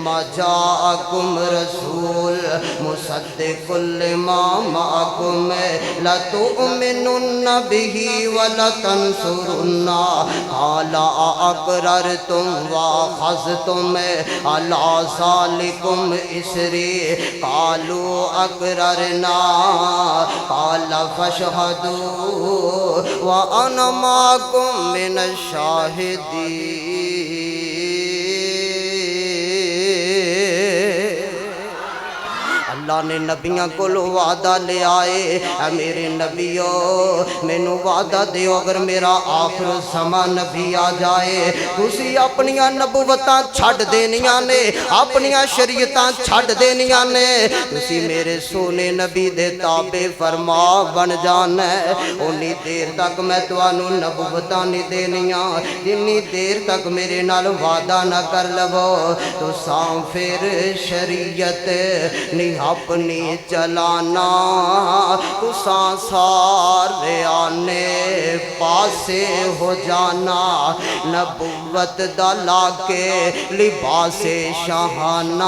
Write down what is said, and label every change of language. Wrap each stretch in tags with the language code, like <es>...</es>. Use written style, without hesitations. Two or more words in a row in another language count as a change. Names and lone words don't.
<ar>جاءكم رسول مصدق لما معكم لتؤمنن به ولتنصرنه قال أأقررتم وأخذتم على ذلكم إصري قالوا أقررنا قال فاشهدوا وأنا معكم من الشاهدين</ar> <pa>اللہ نے نبیوں کو وعدہ لے آئے اے میرے نبیو مینوں وعدہ دیو اگر میرا آخر زمان نبی آ جائے تسی اپنیاں نبوتاں چھڈ دینیاں نے اپنیاں شریعتاں چھڈ دینیاں نے تسی میرے سونے نبی دے تابع فرما بن جانا ہے اونی دیر تک میں تانوں نبوتاں نہیں دینیاں جنی دیر تک میرے نال وعدہ نہ کر لو تو ساں پھر شریعت نہیں اپنی چلانا تساں سارے آنے پاسے ہو جانا نبوت دا لا کے لباس شاہانہ</pa>